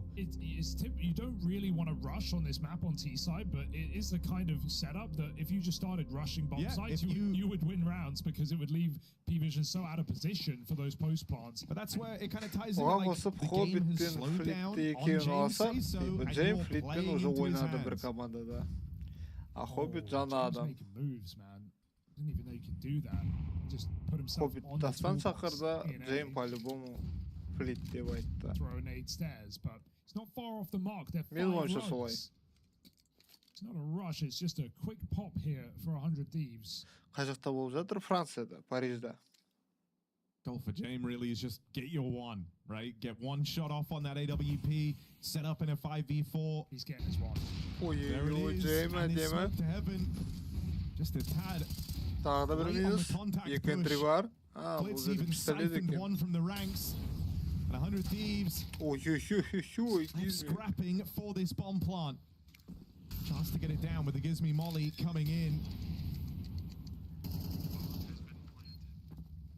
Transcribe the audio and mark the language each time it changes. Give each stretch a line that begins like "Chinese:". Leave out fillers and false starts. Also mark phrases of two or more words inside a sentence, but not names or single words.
English: You don't really want to rush on this map on T side, but it is the kind of setup that if you just started rushing bomb sites, you would win rounds because it would leave PVISION so out of position for those post plants. But that's where it kind of ties in. Like, the game has slowed down on James say so, and you're playing into his hands.
Kazakh: A Hobbit жаңа адам.
English: Didn't even know you could do that. Just put himself on the
Kazakh: Дастан шақырда, Джейм по-любому флит деп айтты.
English: Throw nade stairs, but it's not far off the mark. They're 5 runs. It's not a rush, it's just a quick pop here for 100 Thieves.
Kazakh: Қай жақта болып жатыр? Францияда, Парижда.
English: Goal for James really is just get your one, right? Get one shot off on that AWP, set up in a 5v4. He's getting his one. There it is, and it's smoke to heaven. Just a tad.
Kazakh: Tağda bir minus. 2 entry var.
English: Blitz even siphoned one from the ranks. And 100 Thieves scrapping for this bomb plant. Chance to get it down with the Gizmi Molly coming in.